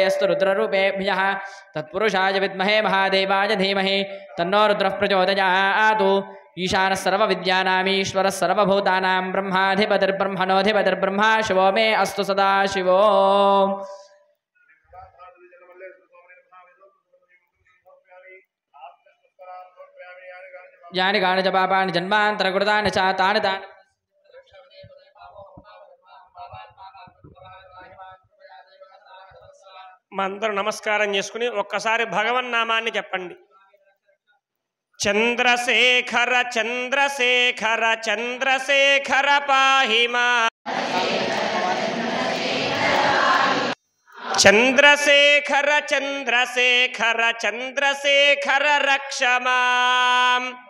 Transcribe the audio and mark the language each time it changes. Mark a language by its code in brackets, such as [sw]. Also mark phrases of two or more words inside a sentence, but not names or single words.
[sa] अस्तु रुद्ररूपेभ्यः तत्पुरुषाय विद्महे महादेवाय धीमहि तन्नो रुद्रः प्रचोदयात् ईशानः सर्वविद्यानामीश्वरः सर्वभूतानां ब्रह्माधिपतिर्ब्रह्मणोऽधिपतिर्ब्रह्मा शिवो मे अस्तु सदा शिवो यानि कानि च पापानि जन्मान्तरकृतानि च तानि तानि [te] మందరూ నమస్కారం చేసుకుని ఒక్కసారి భగవన్నామాన్ని చెప్పండి. [sa] చంద్రశేఖర చంద్రశేఖర చంద్రశేఖర పాహిమా చంద్రశేఖర చంద్రశేఖర చంద్రశేఖర రక్షమాం